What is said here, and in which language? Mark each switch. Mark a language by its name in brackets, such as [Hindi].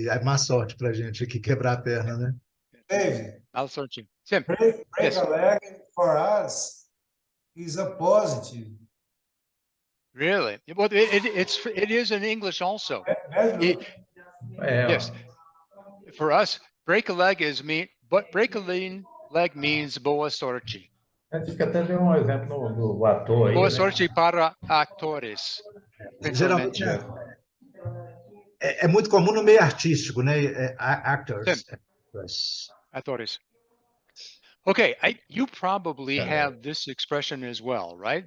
[Portuguese] É má sorte pra gente aqui quebrar a perna, né? Dave, Boa sorte. Sim. [English] break Yes. a leg for us is a positive. Really? Well, it is in English also. Bad luck. Yes. For us, break a leg but break a leg means [Portuguese] boa sorte. A gente fica até deu um exemplo do ator aí, Boa né? sorte para atores, Geralmente principalmente. é muito comum no meio artístico, né? [English] Actors. [Portuguese] Atores. [English] Okay, you probably have this expression as well, right?